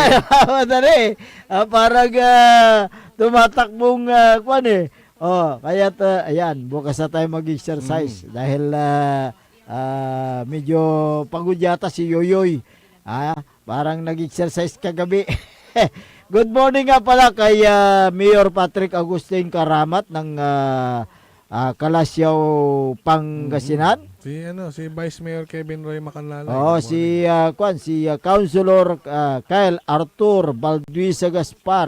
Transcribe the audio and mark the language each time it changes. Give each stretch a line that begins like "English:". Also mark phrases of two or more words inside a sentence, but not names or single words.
Filipino: Nagmamadali eh. Parang tumatakbong kaya ayan, bukas na tayo mag-exercise dahil medyo pagod yata si Yoyoy. Parang nag-exercise kagabi. Good morning nga pala kay Mayor Patrick Agustin Karamat ng Kalasyaw, Pangasinan. Si Vice Mayor Kevin Roy Macanlala. Si Councilor Kyle Arthur Balduisa Gaspar.